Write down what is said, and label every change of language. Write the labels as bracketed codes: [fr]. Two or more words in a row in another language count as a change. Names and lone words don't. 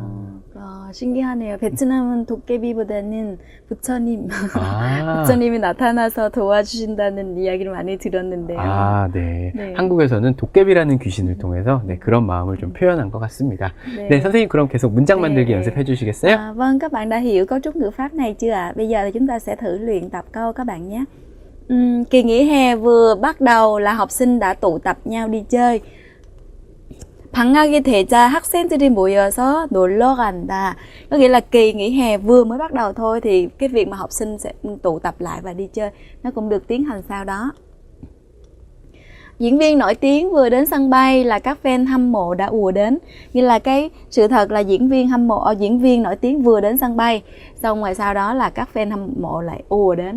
[ko] 신기하네요. 베트남은 도깨비보다는 부처님, 부처님이 나타나서 도와주신다는 이야기를 많이 들었는데요. 네. 네. 한국에서는 도깨비라는 귀신을 통해서 네, 그런 마음을 좀 표현한 것 같습니다. 네. 네, 선생님 그럼 계속 문장 만들기 네. 연습해 주시겠어요? [vi] Vâng, các bạn đã hiểu cấu trúc ngữ pháp này chưa ạ? Bây giờ thì chúng ta sẽ thử luyện tập câu các bạn nhé. Kỳ nghỉ hè vừa bắt đầu là học sinh đã tụ tập nhau đi chơi. [ko] 방학이 되자 학생들이 모여서 놀러 간다. [vi] Có nghĩa là kỳ nghỉ hè vừa mới bắt đầu thôi thì cái việc mà học sinh sẽ tụ tập lại và đi chơi nó cũng được tiến hành sau đó. Diễn viên nổi tiếng vừa đến sân bay là các fan hâm mộ đã ùa đến. Như là cái sự thật là diễn viên nổi tiếng vừa đến sân bay, xong rồi sau đó là các fan hâm mộ lại ùa đến.